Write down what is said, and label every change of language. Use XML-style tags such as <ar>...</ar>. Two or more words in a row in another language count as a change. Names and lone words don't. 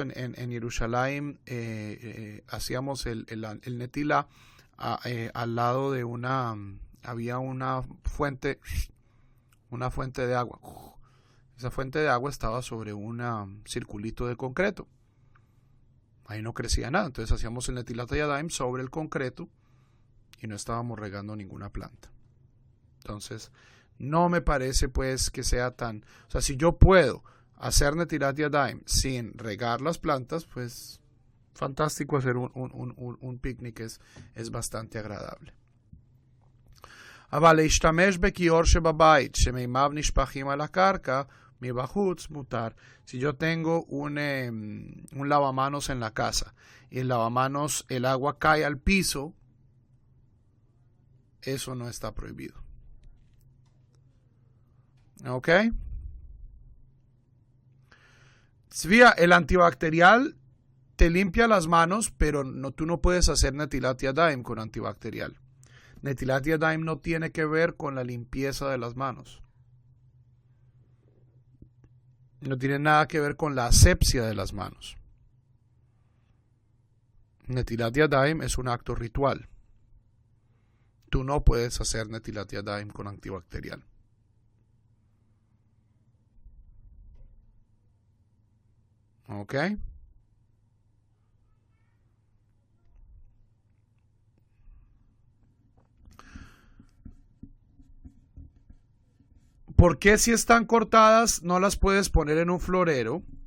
<es>En Yerushalayim hacíamos el netilá al lado de había una fuente de agua. Esa fuente de agua estaba sobre un circulito de concreto. Ahí no crecía nada, entonces hacíamos el</es> <he>נטילת ידיים</he> <es>sobre el concreto y no estábamos regando ninguna planta. Entonces, no me parece pues que sea tan... O sea, si yo puedo hacer</es> <he>נטילת ידיים</he> <es>sin regar las plantas, pues fantástico. Hacer un picnic es bastante agradable.</es> <he>אבל להשתמש בכיור שבבית שמימיו נשפכים על הקרקע מבחוץ מותר.</he> <es>Si yo tengo un lavamanos en la casa y el lavamanos, el agua cae al piso, eso no está prohibido. ¿Ok? Tzvia, el antibacterial te limpia las manos, pero tú no puedes hacer</es> <he>נטילת ידיים</he> <es>con antibacterial.</es> <he>נטילת ידיים</he> <es>no tiene que ver con la limpieza de las manos. No tiene nada que ver con la asepsia de las manos.</es> <he>נטילת ידיים</he> <es>es un acto ritual. Tú no puedes hacer</es> <he>נטילת ידיים</he> <es>con antibacterial. ¿Ok? ¿Por qué si están cortadas no las puedes poner en un florero?</es>